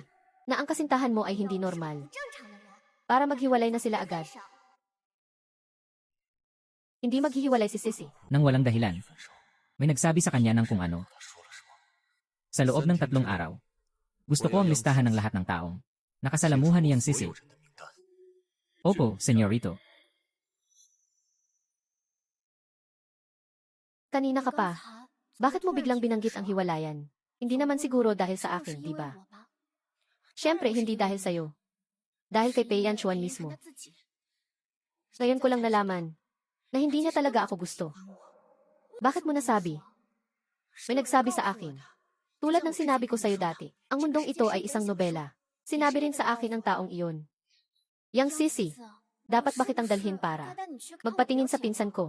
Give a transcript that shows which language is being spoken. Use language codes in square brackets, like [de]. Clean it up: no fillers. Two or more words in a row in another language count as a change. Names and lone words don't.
[tl] Na ang kasintahan mo ay hindi normal. [zh] 正常的人。 [tl] Para maghiwalay na sila agad. [zh] 分手 [tl] Hindi maghihiwalay si Sisi. Nang walang dahilan. May nagsabi sa kanya ng kung ano. Sa loob ng 3 araw. Gusto ko ang listahan ng lahat ng taong nakasalamuhan niyang Sisi. Opo, senyorito. Kanina ka [zh] 刚 [tl] pa. [zh] 才 [tl] Bakit mo [zh] 突然 [tl] biglang [zh] 提 [tl] binanggit [zh] 分 [tl] ang [zh] 手 [tl] hiwalayan? Hindi naman siguro dahil sa [zh] 就是 [tl] akin, [zh] 因 [tl] di [zh] 为 [tl] ba? [zh] 我吧？ [tl] Siyempre, hindi dahil sa'yo. Dahil kay Peiyan Chuan [zh] 是 [tl] mismo. [zh] 他自己。 [tl] Ngayon ko lang nalaman na hindi niya talaga ako gusto. Bakit mo nasabi? May nagsabi sa akin. Tulad ng sinabi ko sa'yo dati, ang mundong ito ay isang nobela. Sinabi rin sa akin ng taong iyon. Yang Sisi, Dapat ba kitang dalhin para magpatingin sa pinsan ko?